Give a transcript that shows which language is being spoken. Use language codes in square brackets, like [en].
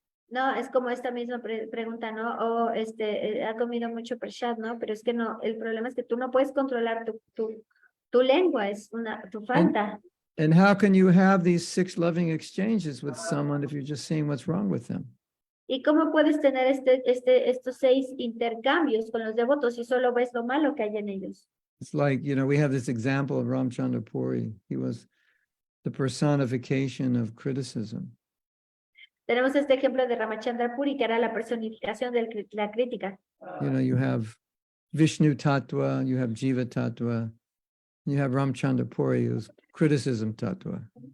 [es] No, es como esta misma pregunta, ¿no? O ha comido mucho prasad, ¿no? Pero es que no, el problema es que tú no puedes controlar tu lengua, es tu falta. [en] And how can you have these 6 loving exchanges with someone if you're just seeing what's wrong with them? [es] ¿Y cómo puedes tener estos 6 intercambios con los devotos si solo ves lo malo que hay en ellos? [en] It's like, you know, we have this example of Ramchandra Puri. He was the personification of criticism. [es] Tenemos este ejemplo de Ramachandra Puri, que era la personificación de la crítica. [en] You know, you have Vishnu Tattva, you have Jiva Tattva, you have Ramchandra Puri, who's criticism Tattva.